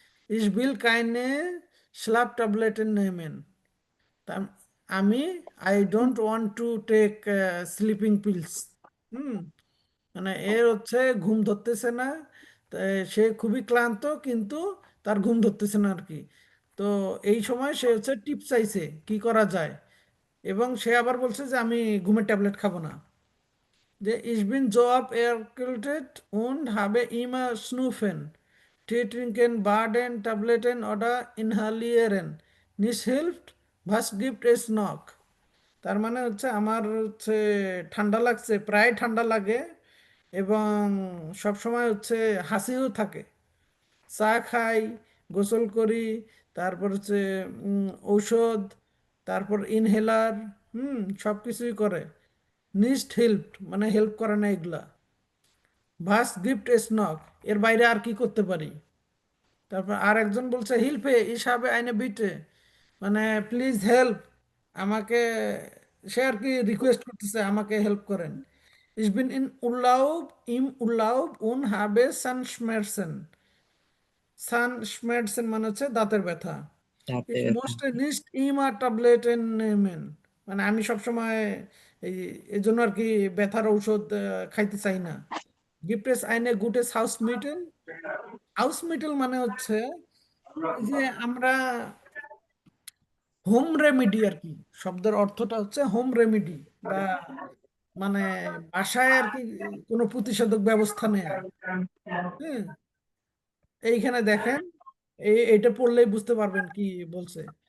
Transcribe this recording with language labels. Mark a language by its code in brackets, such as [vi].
[de] ইস বিল কাইনে স্লাপ ট্যাবলেটের নেমেন, [bn] তা আমি [en] I don't want to take sleeping pills, [bn] হুম, মানে এর হচ্ছে ঘুম ধরতেছে না, সে খুবই ক্লান্ত, কিন্তু তার ঘুম ধরতেছে না আর কি। তো এই সময় সে হচ্ছে টিপ চাইছে কি করা যায়, এবং সে আবার বলছে যে আমি ঘুমের ট্যাবলেট খাবো না। [de] যে ich bin so erkältet und habe immer Schnupfen. Tee trinken, baden, Tabletten oder inhalieren. Nichts hilft. Was gibt es noch? [bn] তার মানে হচ্ছে আমার হচ্ছে ঠান্ডা লাগছে, প্রায় ঠান্ডা লাগে, এবং সব সময় হচ্ছে হাসিও থাকে। চা খাই, গোসল করি, তারপর হচ্ছে ঔষধ, তারপর ইনহেলার, সব কিছুই করে। [de] নিস্ট হেল্প [bn] মানে হেল্প করে না এগুলা। [de] ভাস গিফট স্নক, [bn] এর বাইরে আর কি করতে পারি? তারপর আর একজন বলছে হিলফে হিসাবে [de] আইনে বিটে, [bn] মানে প্লিজ হেল্প, আমাকে, সে আর কি রিকোয়েস্ট করতেছে আমাকে হেল্প করেন। [de] Ich bin in Urlaub, im Urlaub und habe Zahnschmerzen. [bn] Zahnschmerzen মানে হচ্ছে দাঁতের ব্যথা। রাতে [de] Ich möchte nicht immer Tabletten nehmen. [bn] মানে আমি সবসময় এই এই জন্য আর কি ব্যথার ঔষধ খাইতে চাই না। [de] Gibt es eine gutes Hausmittel? [bn] Hausmittel মানে হচ্ছে এই যে আমরা হোম রেমেডি আর কি, শব্দের অর্থটা হচ্ছে হোম রেমেডি, বা মানে বাসায় আর কি কোনো প্রতিষেধক ব্যবস্থা নেয়া। হ্যাঁ, এইখানে দেখেন, এইটা পড়লেই বুঝতে পারবেন কি বলছে।